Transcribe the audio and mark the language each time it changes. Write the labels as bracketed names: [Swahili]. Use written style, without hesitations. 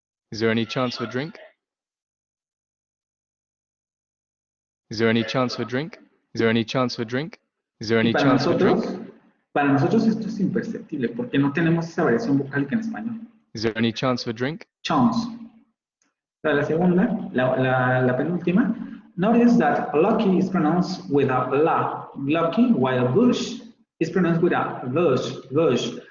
[English] Is there any chance for drink? Is there any chance for drink? Is there any chance for drink? Is there any chance for drink? [Spanish] Para nosotros esto es imperceptible porque no tenemos esa variación vocálica en español. [English] Is there any chance for drink? Chance. [Spanish] La segunda, la penúltima. [English] Notice that lucky is pronounced with a la, lucky, while bush is pronounced with a bush.